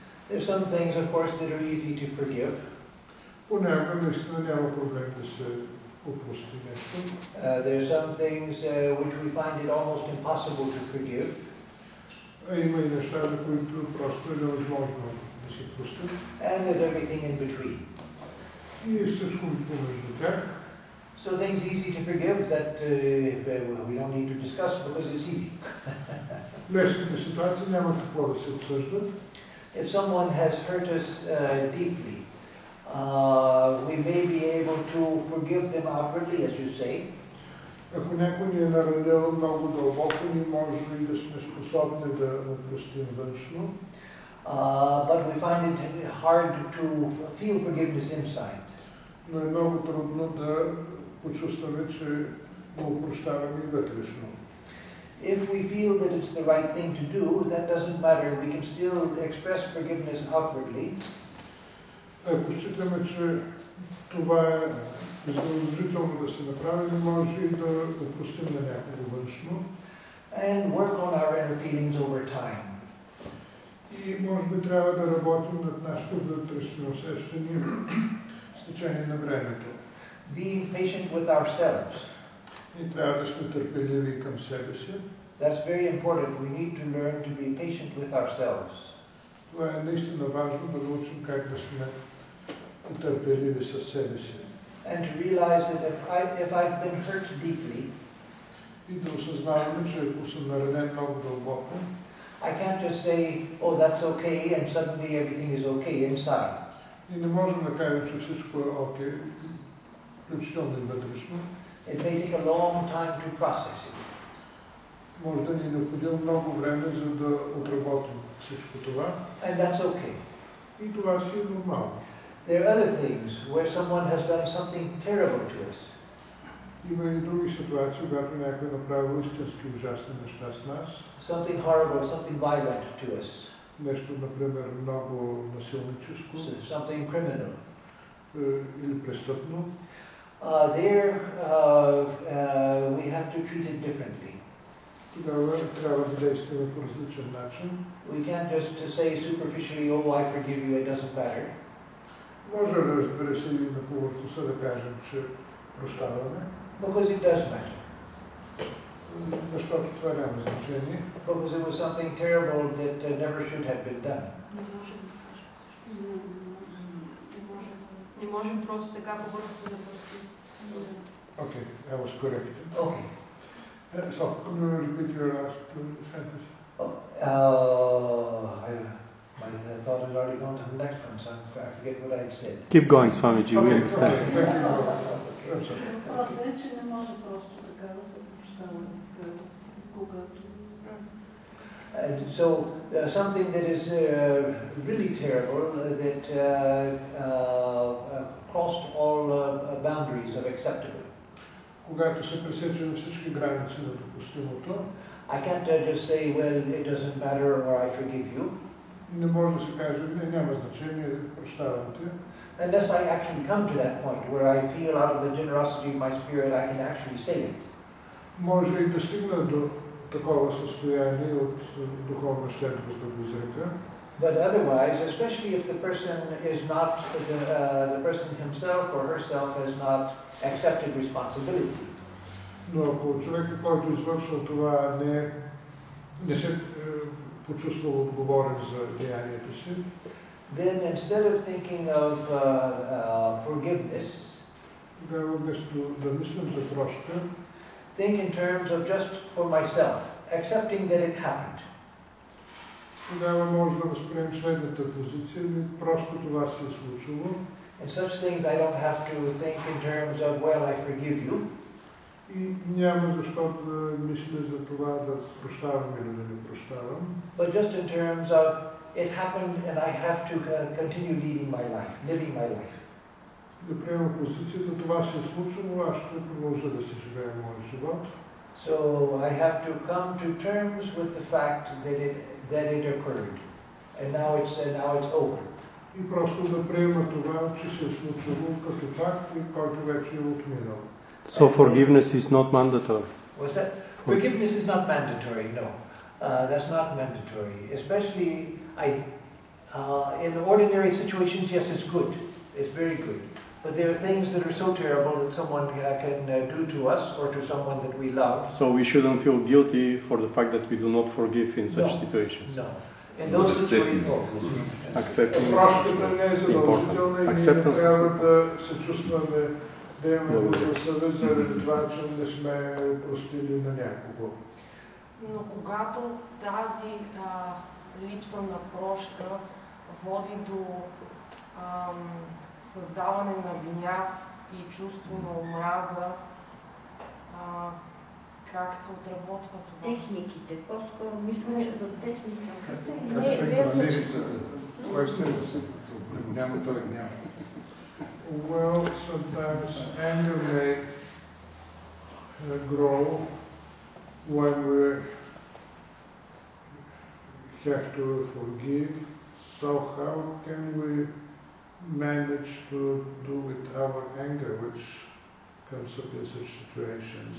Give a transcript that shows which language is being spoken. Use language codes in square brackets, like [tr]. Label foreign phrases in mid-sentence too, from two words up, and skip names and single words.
[en] There's some things, of course, that are easy to forgive. [bg] Понякога наистина няма проблем да се опрости нещо. [en] There's some things which we find it almost impossible to forgive. [bg] А има и неща, за които просто е невъзможно да се простят. [en] And there's everything in between. [bg] И всичко помежду тях. [en] So things easy to forgive that we don't need to discuss because it's easy. [bg] Лесните ситуации няма какво да се обсъждат. [en] If someone has hurt us deeply, we may be able to forgive them outwardly, as you say. [bg] Ако някой ни е наранил много дълбоко, ние може и да сме способни да простим външно. [en] But we find it hard to feel forgiveness inside. [bg] Но е много трудно да почувстваме, че го прощаваме и вътрешно. [en] If we feel that it's the right thing to do, that doesn't matter. We can still express forgiveness outwardly. [bg] Ако считаме, че това е задължително да се направи, може и да опростим на някого външно. [en] And work on our inner feelings over time. [bg] И може би трябва да работим над нашите вътрешни усещания с течение на времето. [en] Being patient with ourselves. [bg] И трябва да сме търпеливи към себе си. [en] That's very important. We need to learn to be patient with ourselves. [bg] Това е наистина важно да научим как да сме търпеливи със себе си. [en] And to realize that if I've been hurt deeply, [bg] и да осъзнаваме, че ако съм наранен много дълбоко, [en] I can't just say, oh, that's okay, and suddenly everything is okay inside. [bg] И не можем да кажем, че всичко е окей, включително и вътрешно. [en] It may take a long time to process it. [bg] Може да ни е необходимо много време, за да отработим всичко това. [en] And that's okay. [bg] И това си е нормално. [en] There are other things where someone has done something terrible to us. [bg] Има и други ситуации, когато някой е направил истински ужасни неща с нас. [en] Something horrible, something violent to us. [bg] Нещо, например, много насилническо. [en] Something criminal. [bg] Или престъпно. [en] There we have to treat it differently. [bg] Тогава трябва да действаме по различен начин. [en] We can't just say superficially, oh, I forgive you, it doesn't matter. [bg] Може да разбере се и на повърхността да кажем, че прощаваме. [en] Because it does matter. [bg] Защото това няма значение. [en] Because it was something terrible that never should have been done. [bg] Не можем просто така повърхностно да простим. [en] Okay, I was corrected. Okay. So, can you repeat your last sentence? My thought had already gone to the next one, so I forget what I had said. Keep going, Swamiji, we understand. [bg] Въпросът е, че не може просто така да се прощава, когато... [en] And so, something that is really terrible, that crossed all boundaries of acceptable. [bg] Когато се пресечем всички граници на допустимото, [en] I can't just say, well, it doesn't matter, or I forgive you. [bg] Не може да се каже, не, няма значение, прощавам те. [en] Unless I actually come to that point where I feel out of the generosity of my spirit, I can actually say it. [bg] Може и да стигна до такова състояние от духовна щедрост да го изрека. [en] But otherwise, especially if the person is not, the person himself or herself has not accepted responsibility. [bg] Но ако човекът, който извършва това, не се почувствал отговорен за деянието си, [en] then instead of thinking of forgiveness, [bg] тогава вместо да мислим за прошка, [en] think in terms of just for myself, accepting that it happened. [bg] Тогава може да възприемем следната позиция, просто това се е случило. [en] In such things I don't have to think in terms of, well, I forgive you. [bg] И няма защо да мисля за това да прощавам или да не прощавам. [en] But just in terms of, it happened and I have to continue leading my life, living my life. [bg] Да приема позицията, това се е случило, аз ще продължа да си живея моя живот. [en] So I have to come to terms with the fact that it occurred, and now it's over. [bg] И просто да приема това, че се е случило като факт и който вече е отминал. [en] So forgiveness is not mandatory. What's that? Forgiveness is not mandatory. No, that's not mandatory. Especially, In ordinary situations, yes, it's good. It's very good. But there are things that are so terrible that someone can do to us or to someone that we love. So we shouldn't feel guilty for the fact that we do not forgive in such No. situations. No. In those situations, Accepting [bg] Прошката не е [en] important. [bg] задължителна и ние не [en] Acceptance is [bg] трябва да се чувстваме, да имаме съвест заради това, че не сме простили на някого. Но когато тази липса на прошка води до създаване на гняв и чувство на омраза, как се отработва това? Техниките, по-скоро мисля, че за техниката. Кой все няма той гняв? [en] Well, sometimes anger may grow when we have to forgive. So how can we manage to do with our anger, which comes up in such situations?